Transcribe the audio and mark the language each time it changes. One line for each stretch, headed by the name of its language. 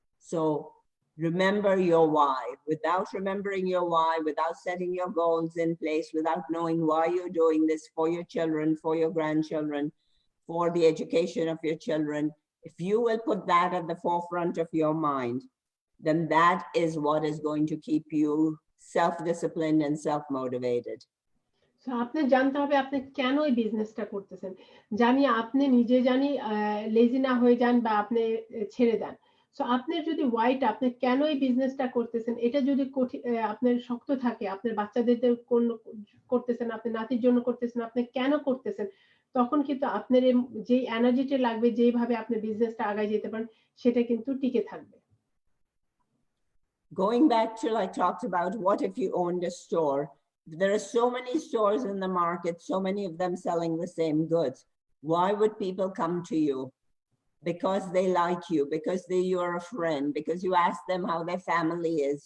English: So remember your why. Without remembering your why, without setting your goals in place, without knowing why you're doing this for your children, for your grandchildren, for the education of your children, if you will put that at the forefront of your mind, then that is what is going to keep you self-disciplined and self-motivated.
Bangla: So আপনি জানতে হবে আপনি কেন এই বিজনেসটা করতেছেন। জানি আপনি নিজে জানি লেজি না হয়ে যান বা আপনি ছেড়ে দেন। সো আপনার যদি ওয়াইটা আপনি কেন এই বিজনেসটা করতেছেন এটা যদি আপনার শক্ত থাকে, আপনার বাচ্চাদের কোন করতেছেন, আপনি নাতির জন্য করতেছেন, আপনি কেন করতেছেন, তখন কিন্তু আপনার যে এনার্জিটা লাগবে, যেভাবে আপনি বিজনেসটা আগায় যেতে পারেন সেটা কিন্তু টিকে থাকবে।
English: Going back to, I talked about, what if you owned a store? There are so many stores in the market, so many of them selling the same goods. Why would people come to you? Because they like you, because you're a friend, because you ask them how their family is.